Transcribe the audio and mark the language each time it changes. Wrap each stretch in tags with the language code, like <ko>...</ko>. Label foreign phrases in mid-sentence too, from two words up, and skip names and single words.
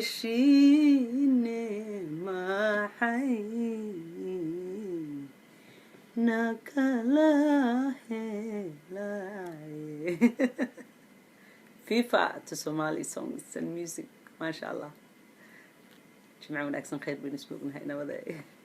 <so>Heshine maxay nakala helay.</so> <en>fifa to Somali songs and music.</en> <ar>ما شاء الله.</ar> <so>Jimco wanaagsan, khayr baynu isku ognahay, nabadee.</so>